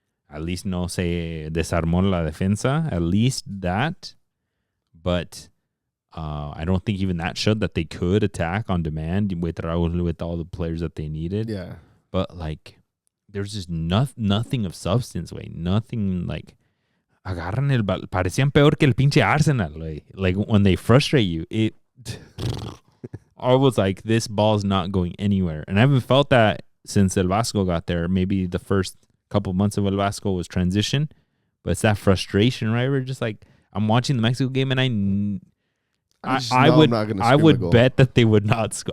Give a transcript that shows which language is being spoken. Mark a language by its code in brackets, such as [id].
[en] At least [es] no se desarmó la defensa. [en] At least that. But I don't think even that showed that they could attack on demand with Raúl, with all the players that they needed. Yeah. But, like, there's just nothing of substance, way. [es] Nothing, like, agarran el bal. Parecían peor que el pinche Arsenal, way. [en] Like, when they frustrate you, I was like, this ball's not going anywhere. And I haven't felt that since El Vasco got there. Maybe the first couple months of El Vasco was transition. But it's that frustration, right? We're just like, I'm watching the Mexico game, and I would bet that they would not score.